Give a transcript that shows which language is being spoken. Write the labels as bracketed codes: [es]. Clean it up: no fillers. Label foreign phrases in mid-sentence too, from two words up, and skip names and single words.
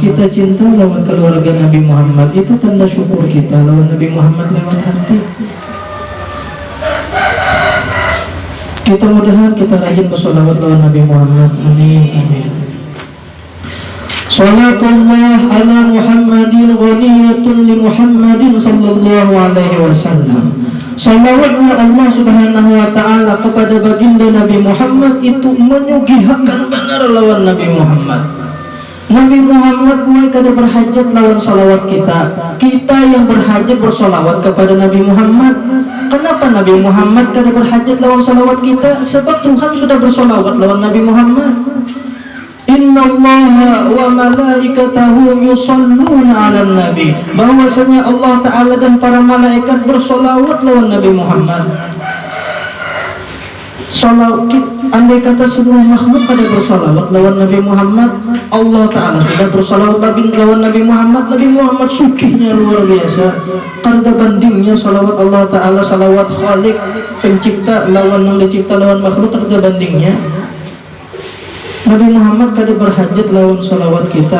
[bjn] Kita cinta lawan keluarga Nabi Muhammad. Itu tanda syukur kita lawan Nabi Muhammad lewat hati. Kita mudahan kita rajin bersolawat lawan Nabi Muhammad. Amin, amin. [ar] صلاة الله على محمد غنية لمحمد صلى الله عليه وسلم. [bjn] Salawatnya [ar] الله سبحانه وتعالى [bjn] kepada baginda Nabi Muhammad itu menyugihakan benar lawan Nabi Muhammad. Nabi Muhammad mulai kada berhajat lawan salawat kita. Kita yang berhajat bersolawat kepada Nabi Muhammad. Kenapa Nabi Muhammad kada berhajat lawan salawat kita? Sebab Tuhan sudah bersolawat lawan Nabi Muhammad. [ar] إن الله وملائكته يصلون على النبي. [bjn] Bahwasanya Allah Ta'ala dan para malaikat bersolawat lawan Nabi Muhammad. Salawat, andai kata semua makhluk pada bersolawat lawan Nabi Muhammad, Allah Ta'ala sudah bersolawat lawan Nabi Muhammad. Nabi Muhammad sukihnya luar biasa. Karena bandingnya salawat Allah Ta'ala, salawat Khalik pencipta lawan yang dicipta lawan makhluk, karena bandingnya Nabi Muhammad kada berhajat lawan salawat kita.